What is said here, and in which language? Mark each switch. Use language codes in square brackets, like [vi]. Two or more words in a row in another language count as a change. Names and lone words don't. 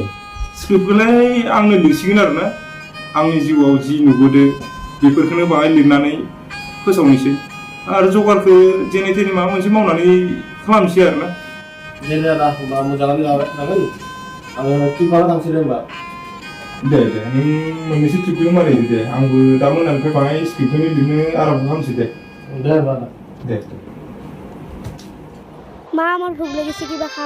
[brx] स्क्रिप्टखौलाय आंनो लिरसिगोन आरोना आंनि जिउआव जि नुबोदो बेफोरखौनो बाहाय लिरनानै फोसावनोसै आरो जगारखौ जेने थेने माबा मोनसे मावनानै खालामनोसै आरोना जेने दा होमबा मोजाङानो जागोन आङो ट्रिपआव थांसै दे होमबा दे नों मोननैसो ट्रिपखौ मारै दे आंबो दा मोनानिफ्राय बाहाय स्क्रिप्टखौनो लिरनो आराम्भ खालामसै दे होमबा दे [as] মা আমার ভোক লেগেছে কিবা খাম